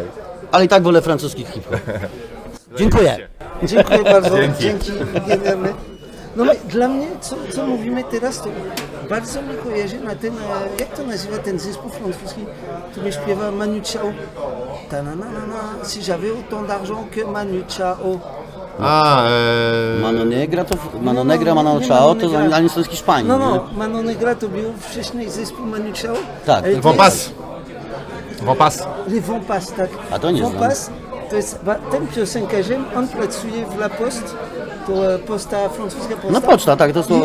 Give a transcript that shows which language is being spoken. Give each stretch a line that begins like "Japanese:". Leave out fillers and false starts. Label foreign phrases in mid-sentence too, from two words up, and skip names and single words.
Polish: Ale i tak wolę francuski hip-hop. Dziękuję. Dziękuję bardzo, Dzięki. dzięki genialne. No dla mnie, co mówimy teraz, to bardzo mi kojarzy na ten, jak to nazywa ten zespół francuski, który śpiewa Manu Chao. Ta-na-na-na-na,
French: si j'avais autant d'argent que Manu Chao.
Polish: Mano Negra, nie Mano Chao, Mano to Negra. oni są z Hiszpanii. No, nie? Mano Negra to był wcześniej zespół Manu Chao. Tak, Ale to Vampas. Vampas. Les Vampas, tak. A to nie znam. Vampas, to jest ten piosenkarzem, on pracuje w La Poste, to posta francuska posta. No poczta, tak, to słowo